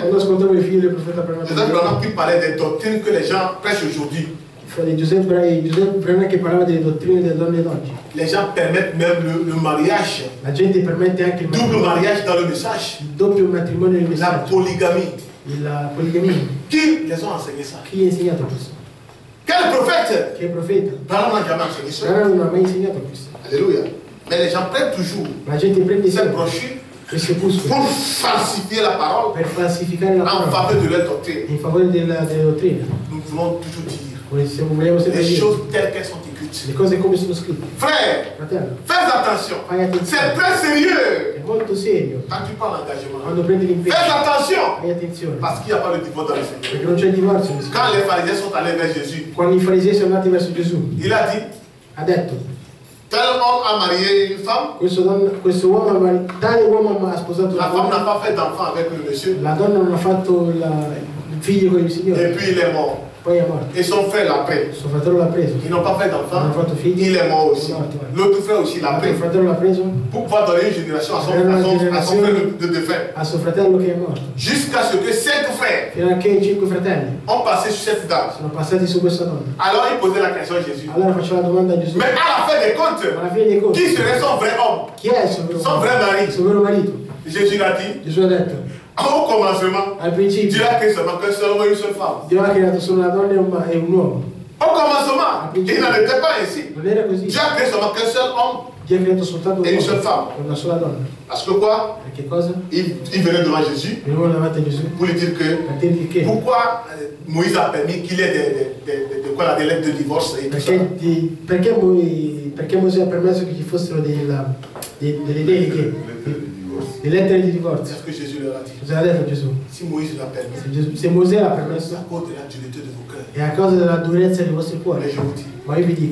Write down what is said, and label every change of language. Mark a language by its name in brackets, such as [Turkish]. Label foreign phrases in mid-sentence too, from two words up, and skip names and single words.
[Italian] Quando ascoltavo il figlio del profeta Joseph Branham, [French] Branham qui parlait des doctrines que les gens prêchent aujourd'hui. [Italian] di Giuseppe Branham che parlava delle dottrine delle donne d'oggi. [French] Les gens permettent même le mariage, [Italian] La gente permette anche il [French] double [Italian] matrimonio, [French] mariage dans le message, [Italian] il doppio matrimonio nel [French] la [Italian] messaggio, [French] polygamie. [Italian] la poligamia. [French] Qui les ont enseigné ça? [Italian] Chi ha insegnato questo? [French] Quel prophète? [Italian] Che profeta? [French] Branham n'a jamais enseigné ça. [Italian] Branham non ha mai insegnato questo. [French] Alléluia. Mais les gens prennent toujours [Italian] La gente prende [French] cette [Italian] sempre [French] brochure [Italian] queste opuscoli [French] pour falsifier la parole [Italian] per falsificare la [French] en [Italian] parola [French] faveur de leur doctrine. [Italian] in favore delle dottrine. [French] Nous voulons toujours dire [Italian] vogliamo sempre [French] Les [Italian] dire [French] choses telles qu'elles sont écrites. [Italian] le cose come sono scritte. [French] Frère, [Italian] Fratello, [French] fais attention. [Italian] fai attenzione. [French] C'est très sérieux. [Italian] È molto serio [French] Quand tu parles d'engagement, [Italian] quando prendi l'impegno. [French] fais attention. [Italian] Fai attenzione. [French] Parce qu'il n'y a pas de divorce dans le Seigneur. [Italian] Perché non c'è il divorzio nel Signore. [French] Quand les pharisiens sont allés vers Jésus, [Italian] Quando i farisei sono andati verso Gesù, [French] il a dit, [Italian] ha detto, [French] tel homme a marié une femme, [Italian] questo uomo, tale uomo ha sposato [French] la [Italian] una [French] femme n'a [Italian] donna, [French] pas fait d'enfant avec le monsieur, [Italian] la donna non ha fatto il figlio con il [French] et [Italian] Signore, [French] puis il est mort. [Italian] poi è morto. [French] Et son frère l'a pris. [Italian] Suo fratello l'ha preso, [French] Ils n'ont pas fait [Italian] non [French] d'enfant, [Italian] hanno fatto figli, [French] il est mort aussi. L'autre frère aussi l'a pris. [Italian] il fratello l'ha preso, [French] Pour pouvoir donner une génération à son frère de défunt. [Italian] a suo fratello che è morto. [French] Jusqu'à ce que 5 frères [Italian] Fino a che i 5 fratelli [French] ont passé sur cette dame. [Italian] sono passati su questa donna. [French] Alors il posait la question à Jésus. [Italian] Allora faceva la domanda a Gesù, [French] Mais à la fin des comptes, [Italian] alla fine dei conti, [French] qui serait son vrai homme? [Italian] chi è il suo [French] Son vrai mari? [Italian] vero marito? [French] Jésus l'a dit. [Italian] Gesù ha detto, [French] Au commencement, [Italian] al [French] Dieu [Italian] principio [French] a créé seulement qu'un seul homme et une seule femme. [Italian] Dio ha creato solo una donna e un uomo. [French] Au commencement, il n'en était pas ainsi. [Italian] Non era così. [French] Dieu a créé seulement qu'un seul homme. [Italian] Dio ha creato soltanto un [French] E une seule [Italian] uomo [French] femme. [Italian] e una sola donna. [French] Parce que quoi? [Italian] Perché cosa? [French] Il venait devant Jésus [Italian] Venivano davanti a Gesù [French] pour lui dire que [Italian] per dirgli che [French] pourquoi Moïse a permis qu'il y ait des lettres de divorce et tout ça. [Italian] perché Mosè ha permesso che ci fossero delle deleghe, delle lettere di divorzio. [French] C'est ce que Jésus leur a dit. [Italian] Cosa ha detto Gesù? [French] Si Moïse l'a permis, [Italian] Se Mosè l'ha [French] c'est [Italian] permesso [French] à cause de la dureté de vos cœurs. [Italian] è a causa della durezza dei vostri cuori. [French] Mais je vous dis, [Italian] Ma io vi dico,